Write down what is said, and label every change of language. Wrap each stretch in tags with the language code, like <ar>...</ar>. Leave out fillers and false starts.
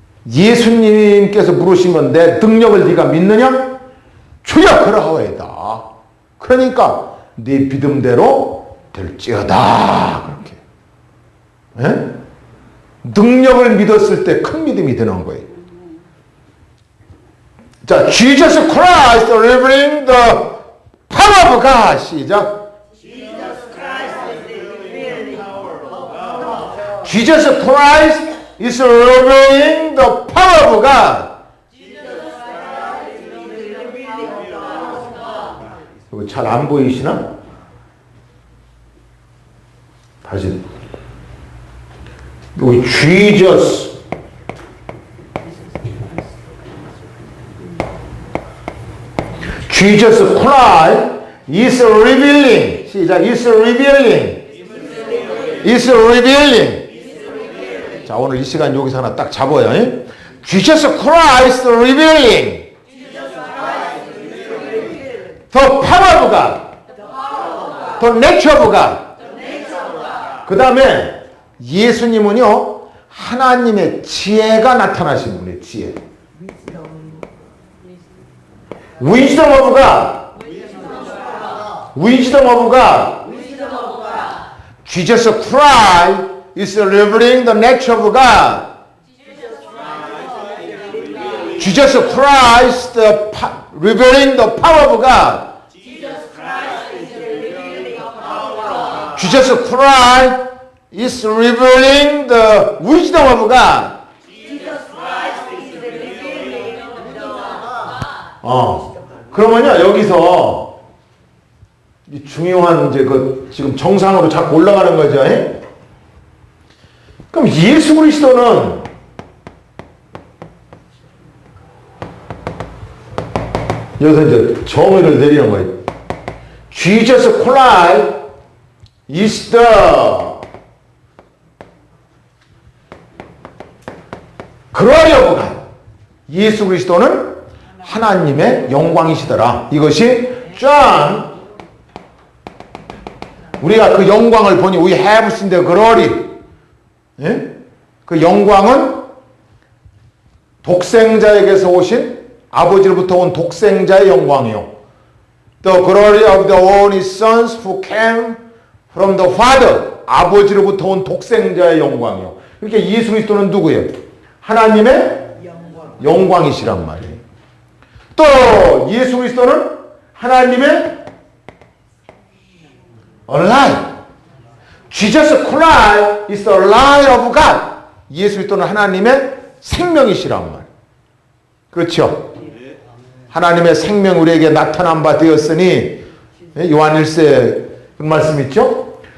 <ko>예수님께서 물으신 건 내 능력을 네가 믿느냐? 주여 그러하오이다. 그러니까 네 믿음대로 될지어다. 그렇게. 에? 능력을 믿었을 때 큰 믿음이 드는 거예요.</ko> <en>자, Jesus Christ revealing the power of God.</en> <ko>시작.</ko> <en>Jesus Christ is revealing the power of God.</en> <ko>이거 잘 안 보이시나? 다시. 여기 Jesus.</ko> <en>Jesus Christ is revealing.</en> <ko>시작.</ko> <en>is revealing. is revealing.</en> <ko>자, 오늘 이 시간 여기서 하나 딱 잡아요.</ko> <en>Jesus Christ revealing the power of God, the nature of God.</en> <ko>그 다음에 예수님은요, 하나님의 지혜가 나타나신 분이에요. 지혜.</ko> <en>Wisdom of God. Wisdom of God. Jesus Christ is revealing the nature of God. Jesus Christ revealing the power of God. Jesus Christ is revealing the wisdom of God.</en> <ko>그러면요, 여기서 중요한 이제 그 지금 정상으로 자꾸 올라가는 거죠. 그럼 예수 그리스도는 여기서 이제 정의를 내리는 거예요.</ko> <en>Jesus Christ is the glory of God.</en> <ko>예수 그리스도는 하나님의 영광이시더라. 이것이 John, 우리가 그 영광을 보니</ko> <en>we have seen the glory.</en> <ko>예? 그 영광은 독생자에게서 오신, 아버지로부터 온 독생자의 영광이요.</ko> <en>The glory of the only sons who came from the Father.</en> <ko>아버지로부터 온 독생자의 영광이요. 그러니까 예수 그리스도는 누구예요? 하나님의 영광이시란 말이에요. 또 예수 그리스도는 하나님의 light.</ko> <en>Jesus Christ is the light of God.</en> <ko>예수 그리스도는 하나님의 생명이시란 말이에요. 그렇죠? 하나님의 생명 우리에게 나타난 바 되었으니, 요한 1세 그 말씀 있죠?</ko>